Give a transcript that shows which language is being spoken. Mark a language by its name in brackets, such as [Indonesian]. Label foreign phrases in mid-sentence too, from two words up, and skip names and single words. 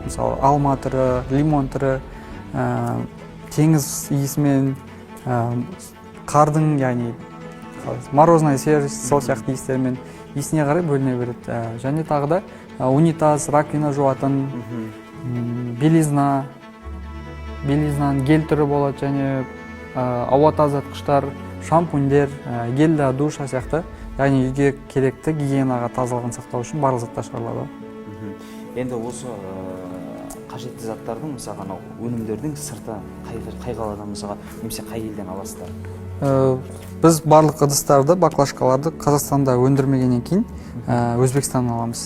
[Kazakh] Мысалы, алма түрі, лимон түрі, теңіз иісімен, қардың, яғни [Russian] морозная свежесть, [Kazakh] сол сияқты иістермен иісіне қарай бөліне береді. Және тағы да унитаз, раковина жуатын, белизнаның гель түрі болады, және ауа тазартқыштар, шампуньдер, [Russian] гель для душа [Kazakh] сияқты, яғни үйге керекті гигиенаға тазалығын сақтау үшін барлық заттар шығарылады. Енді осы қажетті заттардың мысалға анау өнімдердің сырты қай қаладан мысалға немесе қай елден аласыздар? Біз барлық ыдыстарды, баклажкаларды Қазақстанда өндірмегеннен кейін Өзбекстаннан аламыз.